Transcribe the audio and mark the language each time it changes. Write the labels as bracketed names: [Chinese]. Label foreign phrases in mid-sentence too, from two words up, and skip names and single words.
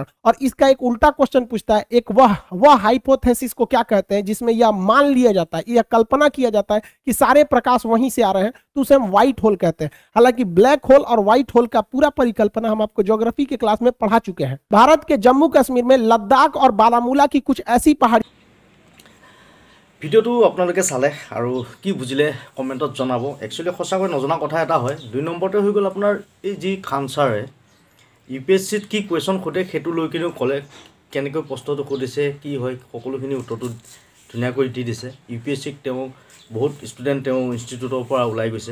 [Hindi] और इसका एक उल्टा क्वेश्चन पूछता है, एक वह हाइपोथेसिस को क्या कहते हैं जिसमें यह मान लिया जाता है, यह कल्पना किया जाता है कि सारे प्रकाश वहीं से आ रहे हैं, तो उसे हम व्हाइट होल कहते हैं। हालांकि ब्लैक होल और व्हाइट होल का पूरा परिकल्पना हम आपको ज्योग्राफी के क्लास में पढ़ा चुके हैं। भारत के जम्मू कश्मीर में लद्दाख और बारामूला की कुछ ऐसी पहाड़ी। [Assamese] ভিডিঅ'টো আপোনালোকে চালে আৰু কি বুজিলে কমেণ্টত জনাব। একচুৱেলি সঁচাকৈ নজনা কথা এটা হয়। 2 নম্বৰতে হৈ গ'ল আপোনাৰ এই যি খানচাৰে UPSCত কি কুৱেশ্যন সোধে সেইটো লৈ কিনেও ক'লে কেনেকৈ প্ৰশ্নটো সুধিছে কি হয় সকলোখিনি উত্তৰটো ধুনীয়াকৈ দি দিছে UPSCক তেওঁ বহুত ষ্টুডেণ্ট তেওঁ ইনষ্টিটিউটৰ পৰা ওলাই গৈছে